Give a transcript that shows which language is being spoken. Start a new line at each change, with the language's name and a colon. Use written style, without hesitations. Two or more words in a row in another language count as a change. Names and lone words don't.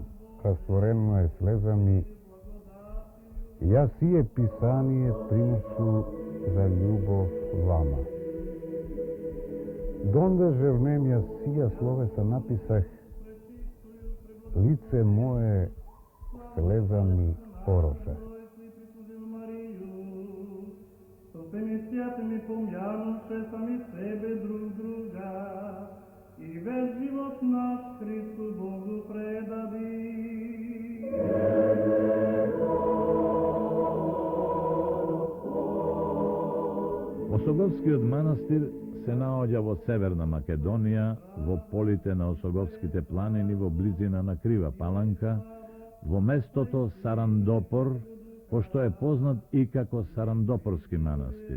Church Slavic: растворено е слезами, ја сие писание принесу за љубов вама. Донде жевнем ја сија словеса написах, лице мое слезами ороша. ми помјаваше сами себе друг друга и весь живот наш Христу Богу предади.
Macedonian: Осоговскиот манастир се наоѓа во Северна Македонија, во полите на Осоговските планини во близина на Крива Паланка, во местото Сарандопор, пошто е познат и како Сарандопорски манастир.